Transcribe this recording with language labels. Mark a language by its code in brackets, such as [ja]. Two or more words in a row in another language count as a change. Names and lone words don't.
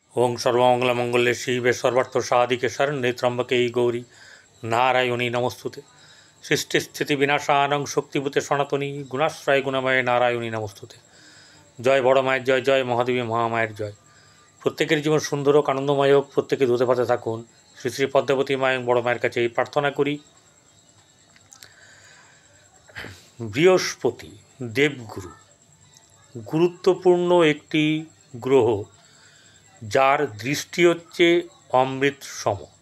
[sa] ओं सर्वमङ्गलमङ्गले शिवे सर्वार्थ साधिके शरण्ये त्र्यम्बके गौरी नारायणी नमस्तुते। सृष्टिस्थिति विनाशानं शक्तिभूते सनातनी गुणाश्रय गुणमय नारायणी नमस्तुते। [bn] জয় বড় মায়ের জয়, জয় মহাদেবী মহামায়ের জয়। প্রত্যেকের জীবন সুন্দর হোক, আনন্দময় হোক, প্রত্যেকে ধুতে পাতে থাকুন। শ্রী শ্রী পদ্মাবতী মায়ের বড় মায়ের কাছে এই প্রার্থনা করি। বৃহস্পতি দেবগুরু, গুরুত্বপূর্ণ একটি গ্রহ, যার দৃষ্টি হচ্ছে অমৃত সম।